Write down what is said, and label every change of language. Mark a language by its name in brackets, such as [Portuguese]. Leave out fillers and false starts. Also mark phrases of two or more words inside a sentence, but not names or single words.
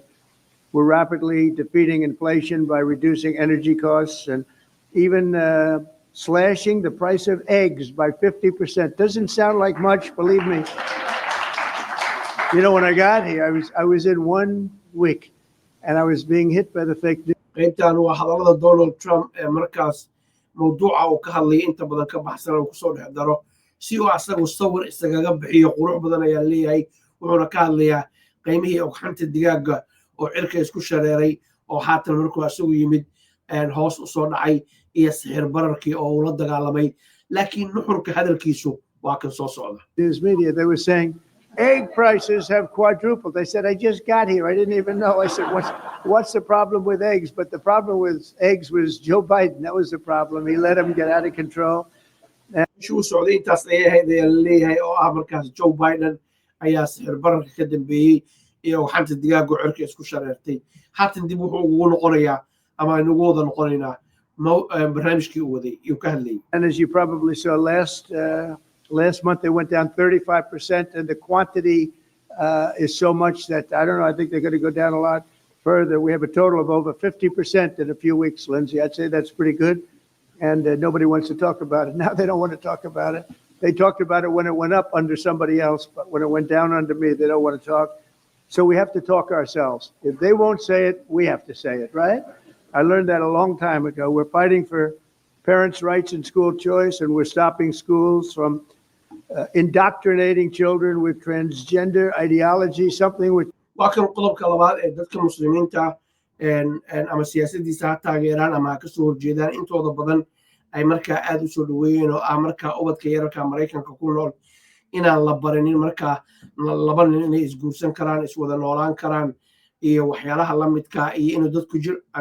[English] We're rapidly defeating inflation by reducing energy costs and even slashing the price of eggs by 50%. Doesn't sound like much, believe me. You know, when I got here, I was in 1 week, and I was being hit by the fake news. [Somali] qaybtan waa hadallada Donald Trump markaas mawduuca uu ka hadlay inta badan ka baxsan oo ku soo dhex daro si uu asagu sawir isaga bixiyo qurux badan ayaa leeyahay wuxuuna ka hadlayaa qiimihii ogxanta digaaga oo cirka isku shareeray oo haatan markuu asagu yimid hoos u soo dhacay iyo sixir bararkii oo uu la dagaalamay laakiin nuxurka hadalkiisu waa kan soo socda [English] News media, they were saying egg prices have quadrupled. They said, I just got here. I didn't even know. I said, what's the problem with eggs? But the problem with eggs was Joe Biden. That was the problem. He let them get out of control. [Somali] شو socday intaas ayay ahayd ayaa laleeyahay oo ah markaas Joe Biden ayaa sicir bararka ka dambeeyey iyo xanta digaaga cirka isku shareertay haatan dib wuxuu ugu noqonayaa ama inagu wada noqonaynaa barnaamijkii uu waday iyo ka hadlayay. [English] And as you probably saw last month, they went down 35%, and the quantity is so much that I don't know. I think they're going to go down a lot further. We have a total of over 50% in a few weeks, Lindsay. I'd say that's pretty good. And nobody wants to talk about it. Now they don't want to talk about it. They talked about it when it went up under somebody else, but when it went down under me, they don't want to talk. So we have to talk ourselves. If they won't say it, we have to say it, right? I learned that a long time ago. We're fighting for parents' rights and school choice, and we're stopping schools from indoctrinating children with transgender ideology, something which [Somali] waa kan qodobka labaad ee dadka muslimiinta ama siyaasadiisa ha taageeraan ama ha kasoo horjeedaan intooda badan ay markaa aad u soo dhaweeyeen oo ah markaa ubadka yararka Maraykanka ku nool inaan la barinin markaa laba nin inay isguursan karaan iswada noolaan karaan iyo waxyaalaha la midka iyo inuu dadku jir aan